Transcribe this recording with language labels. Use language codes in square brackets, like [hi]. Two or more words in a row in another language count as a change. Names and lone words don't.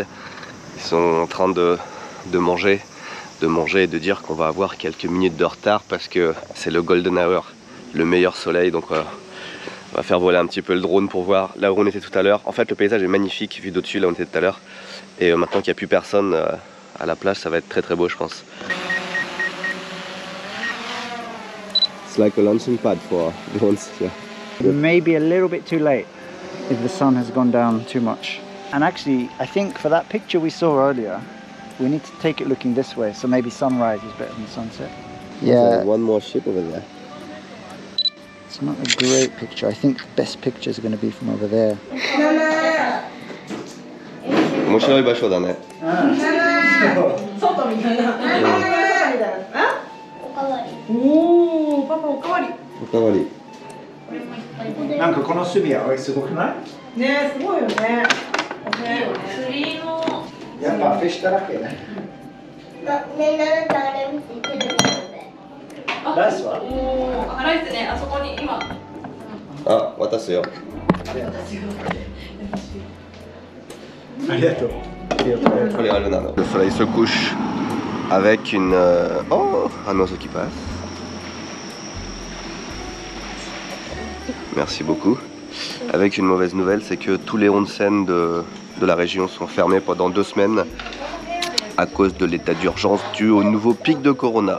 [fr] Ils sont en train de manger et de dire qu'on va avoir quelques minutes de retard parce que c'est le [en] golden hour, [fr] le meilleur soleil. Donc on va faire voler un petit peu le drone pour voir là où on était tout à l'heure. En fait, le paysage est magnifique vu d'au-dessus là où on était tout à l'heure. Et maintenant qu'il n'y a plus personne à la plage, ça va être très très beau, je pense. [en] It's like a launching pad for drones. Yeah. Maybe a little bit too late if the sun has gone down too much. And actually, I think for that picture we saw earlier, we need to take it looking this way. So maybe sunrise is better than sunset. Yeah. One more ship over there. It's not a great picture. I think the best pictures are going to be from over there. [ja] 面白い場所だね。外みたいな。おお、パパおかわり。おかわり。なんかこの隅はすごくない？ね、すごいよね。釣りの。やっぱフィッシュだらけね。ライスは？ライスね、あそこに今。あ、渡すよ。ありがとう。 [fr] Le soleil se couche avec une... Oh, un oiseau qui passe. Merci beaucoup. Avec une mauvaise nouvelle, c'est que tous les onsen de la région sont fermés pendant 2 semaines à cause de l'état d'urgence dû au nouveau pic de Corona.